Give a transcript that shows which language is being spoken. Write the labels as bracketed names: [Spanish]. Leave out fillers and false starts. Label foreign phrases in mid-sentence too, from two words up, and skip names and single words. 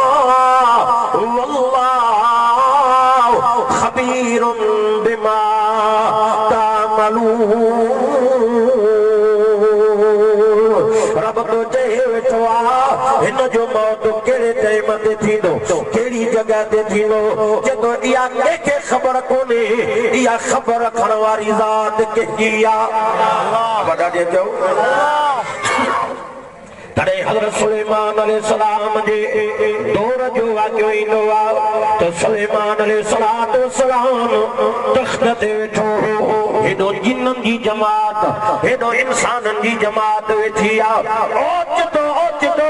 [Arabic] والله خبير بما تعملون [Sindhi] रब तो चए वेठो आ हिन जो मौत केड़े टाइम ते थींदो केड़ी जगह ते थींदो जदो इया के खबर कोने इया खबर रखण वारी ज़ात कंहिंजी आ अल्लाह वॾा जे चओ तड़े हज़रत सुलेमान अलैहिस्सलाम जे दौर जो वाक़ियो ईंदो आहे त सुलेमान अलैहिस्सलाम तख़्त ते वेठो हेॾो जिन्ननि जी जमात हेॾो इंसाननि जी जमात वेठी आहे ओचितो ओचितो